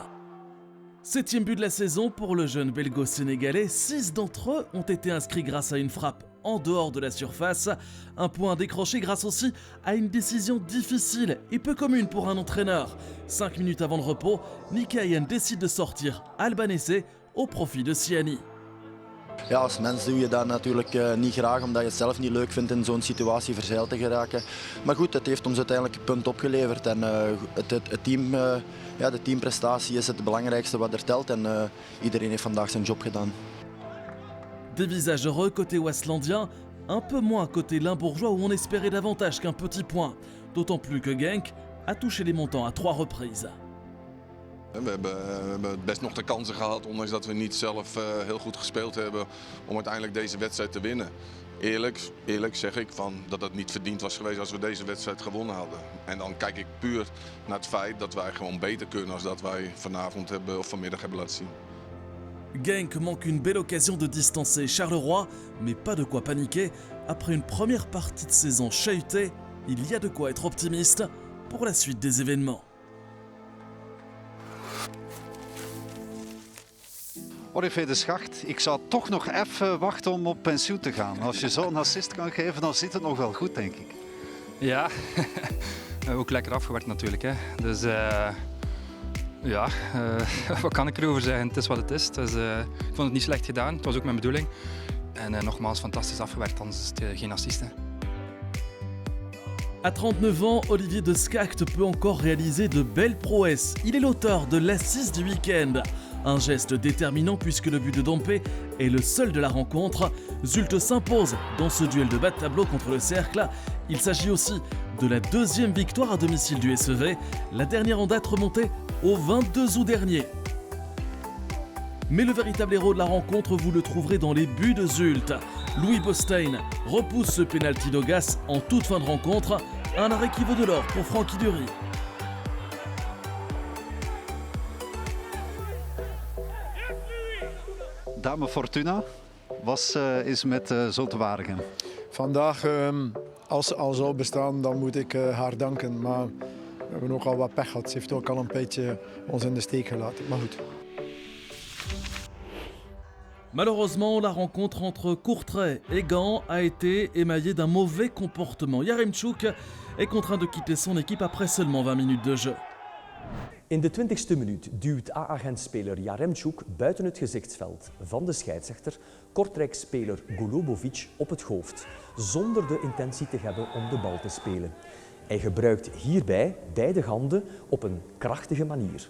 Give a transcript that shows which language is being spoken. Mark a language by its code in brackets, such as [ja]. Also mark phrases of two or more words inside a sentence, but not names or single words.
[fr] 7e but de la saison pour le jeune belgo-sénégalais, 6 d'entre eux ont été inscrits grâce à une frappe en dehors de la surface, un point décroché grâce aussi à une décision difficile et peu commune pour un entraîneur. 5 minutes avant le repos, Nikayan décide de sortir Albanese au profit de Siani. [nl] Ja, als mens doe je dat natuurlijk niet graag, omdat je het zelf niet leuk vindt in zo'n situatie verzeild te geraken. Maar goed, het heeft ons uiteindelijk een punt opgeleverd en het team, de teamprestatie is het belangrijkste wat er telt en iedereen heeft vandaag zijn job gedaan. [fr] Des visages heureux côté Waaslandien, un peu moins côté Limbourgeois où on espérait davantage qu'un petit point. D'autant plus que Genk a touché les montants à 3 reprises. [nl] We hebben best nog de kansen gehad, ondanks dat we niet zelf heel goed gespeeld hebben, om uiteindelijk deze wedstrijd te winnen. Eerlijk zeg ik dat het niet verdiend was geweest als we deze wedstrijd gewonnen hadden. En dan kijk ik puur naar het feit dat wij gewoon beter kunnen dan dat wij vanavond of vanmiddag hebben laten zien. [fr] Genk manque une belle occasion de distancer Charleroi, mais pas de quoi paniquer. Après une première partie de saison chahutée, il y a de quoi être optimiste pour la suite des événements. [nl] Olivier de Schacht, ik zou toch nog even wachten om op pensioen te gaan. Als je zo'n assist kan geven, dan zit het nog wel goed, denk ik. Ja, ook lekker afgewerkt natuurlijk. Hè. Dus wat kan ik erover zeggen? Het is wat het is. Dus, ik vond het niet slecht gedaan, het was ook mijn bedoeling. En nogmaals, fantastisch afgewerkt, anders is het geen assist. Hè. [fr] À 39 ans, Olivier de Schacht peut encore réaliser de belles prouesses. Il est l'auteur de l'assist du week-end. Un geste déterminant puisque le but de Dompe est le seul de la rencontre. Zulte s'impose dans ce duel de bas de tableau contre le Cercle. Il s'agit aussi de la 2e victoire à domicile du SEV, la dernière en date remontée au 22 août dernier. Mais le véritable héros de la rencontre, vous le trouverez dans les buts de Zulte. Louis Bostein repousse ce pénalty d'Ogas en toute fin de rencontre, un arrêt qui vaut de l'or pour Frankie Dury. [nl] Dame Fortuna, wat is met Zulte Waregem? Vandaag, als ze al zou bestaan, dan moet ik haar danken. Maar we hebben ook al wat pech gehad. Ze heeft ook al een beetje ons in de steek gelaten. Maar goed. [fr] Malheureusement, la rencontre entre Courtrai et Gand a été émaillée d'un mauvais comportement. Yaremchuk est contraint de quitter son équipe après seulement 20 minutes de jeu. [nl] In de 20e minuut duwt A-agentspeler Yaremchuk buiten het gezichtsveld van de scheidsrechter Kortrijk-speler Golubovic op het hoofd, zonder de intentie te hebben om de bal te spelen. Hij gebruikt hierbij beide handen op een krachtige manier.